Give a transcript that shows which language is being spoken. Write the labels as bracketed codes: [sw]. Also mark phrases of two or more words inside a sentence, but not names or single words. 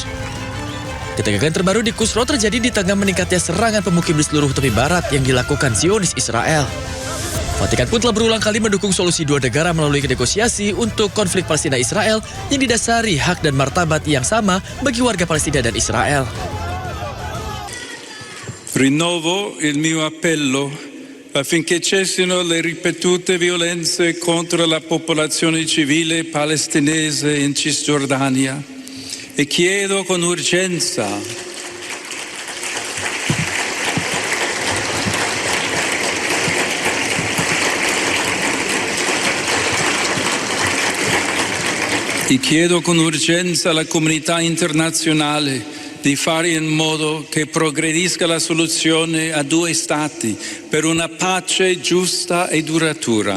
[id] Ketegangan terbaru di Kusro terjadi di tengah meningkatnya serangan pemukim di seluruh tepi barat yang dilakukan Zionis Israel. Vatikan pun telah berulang kali mendukung solusi dua negara melalui negosiasi untuk konflik Palestina-Israel yang didasari hak dan martabat yang sama bagi warga Palestina dan Israel. [it] Rinnovo il mio appello affinché cessino le ripetute violenze contro la popolazione civile palestinese in Cisgiordania e chiedo con urgenza alla comunità internazionale di fare in modo che progredisca la soluzione a due stati per una pace giusta e duratura.